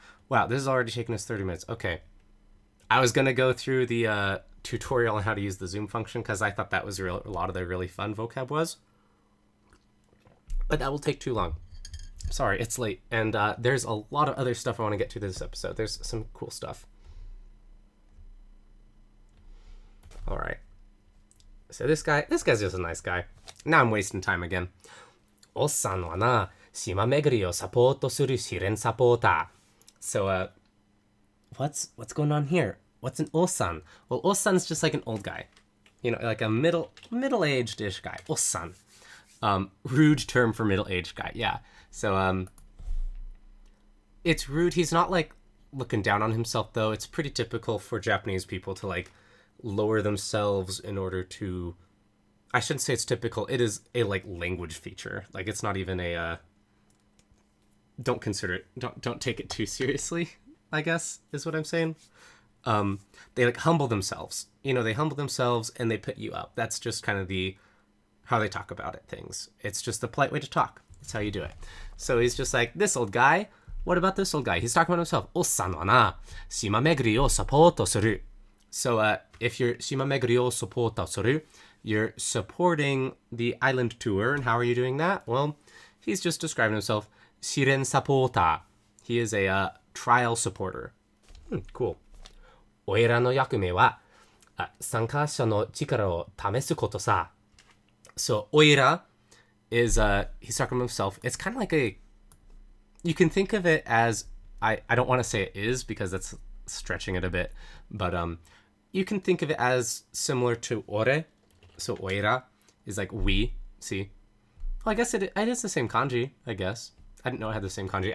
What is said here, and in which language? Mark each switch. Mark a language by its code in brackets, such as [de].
[en] Wow, this has already taken us 30 minutes. Okay. I was going to go through the tutorial on how to use the zoom function because I thought that was a lot of the really fun vocab was. But that will take too long. Sorry, it's late. And there's a lot of other stuff I want to get to this episode. There's some cool stuff. All right. So this guy's just a nice guy. Now I'm wasting time again. [ja] おっさんはな、島巡りをサポートする試練サポーター. [en] So, what's going on here? What's an ossan? Well, ossan's just like an old guy. Like a middle-aged-ish guy. Ossan. Rude term for middle-aged guy, yeah. So, it's rude. He's not, like, looking down on himself, though. It's pretty typical for Japanese people to, like, lower themselves in order to... I shouldn't say it's typical. It is a, like, language feature. Like, it's not even a... Don't consider it... Don't take it too seriously, I guess, is what I'm saying. They, like, humble themselves. They humble themselves and they put you up. That's just kind of how they talk about it, things. It's just the polite way to talk. That's how you do it. So he's just like, this old guy... What about this old guy? He's talking about himself. [ja] おっさんはな、島巡りをサポートする. [en] So, if you're [ja] 島巡りをサポートする, [en] you're supporting the island tour. And how are you doing that? Well, he's just describing himself. [ja] 試練サポーター. [en] He is a trial supporter. Cool. [ja] おいらの役目は、参加者の力を試すことさ. [en] So, おいら is, he's talking about himself. It's kind of like you can think of it as, I don't want to say it is because that's stretching it a bit, but you can think of it as similar to ore. So oira is like we, see? Well, I guess it is the same kanji, I guess. I didn't know it had the same kanji.